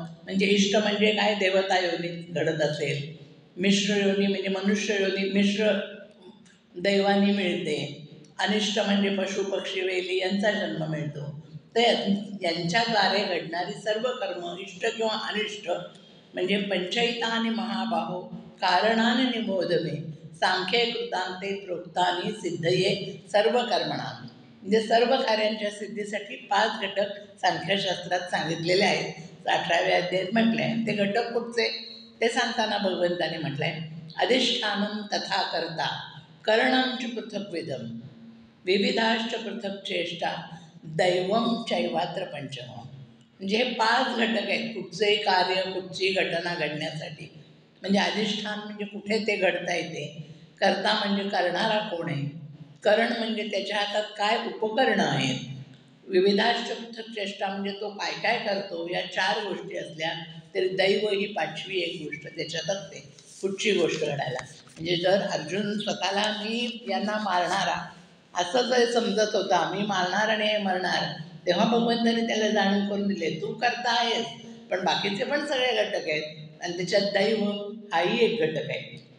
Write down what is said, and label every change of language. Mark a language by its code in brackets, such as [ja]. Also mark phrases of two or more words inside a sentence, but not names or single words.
[mr] म्हणजे इष्ट म्हणजे काय, देवता योनीत घडत असेल. मिश्र योनी म्हणजे मनुष्य योनी मिश्र दैवानी मिळते. अनिष्ट म्हणजे पशु पक्षी वेली यांचा जन्म मिळतो. तर यांच्याद्वारे घडणारी सर्व कर्म इष्ट किंवा अनिष्ट म्हणजे [sa] पंचैतानि महाबाहो कारणानि निबोध मे सांख्ये कृतांते प्रोक्तानि सिद्धये सर्व कर्मणां. [mr] म्हणजे सर्व कार्यांच्या सिद्धीसाठी 5 घटक सांख्यशास्त्रात सांगितलेले आहेत. 18व्या अध्यायात म्हटलं आहे. ते घटक कुठचे ते सांगताना भगवंताने म्हटलं आहे, [sa] अधिष्ठानं तथा कर्ता करणंच पृथक्विदम विविधाश्च पृथक चेष्टा दैवम चैवात्र पंचम. [mr] म्हणजे हे 5 घटक आहेत कुठचंही कार्य, कुठची घटना घडण्यासाठी. म्हणजे अधिष्ठान म्हणजे कुठे ते घडता येते, कर्ता म्हणजे करणारा कोण आहे, करण म्हणजे त्याच्या हातात काय उपकरणं आहेत. [sa] विविधाश्च पृथक् चेष्टा [mr] म्हणजे तो काय काय करतो. या 4 गोष्टी असल्या तरी दैव ही 5वी एक गोष्ट त्याच्यात असते पुढची गोष्ट घडायला. म्हणजे जर अर्जुन स्वतःला मी यांना मारणारा असं जर समजत होता, मी मारणार आणि हे मरणार, तेव्हा भगवंताने त्याला जाणीव करून दिले तू करता आहेस पण बाकीचे पण सगळे घटक आहेत आणि त्याच्यात दैव हाही एक घटक आहे.